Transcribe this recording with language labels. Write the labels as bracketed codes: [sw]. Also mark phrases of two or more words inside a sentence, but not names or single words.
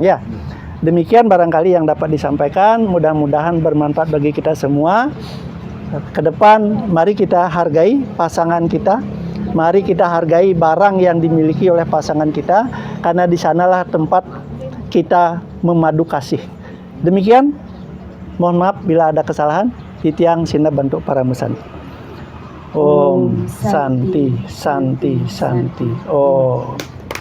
[id] Ya, demikian barangkali yang dapat disampaikan. Mudah-mudahan bermanfaat bagi kita semua. Ke depan, mari kita hargai pasangan kita. Mari kita hargai barang yang dimiliki oleh pasangan kita, karena di sanalah tempat kita memadu kasih. Demikian, mohon maaf bila ada kesalahan. Titiang Sina Bentuk Para Musanti. [sa] Om Santi Santi Santi. Oh.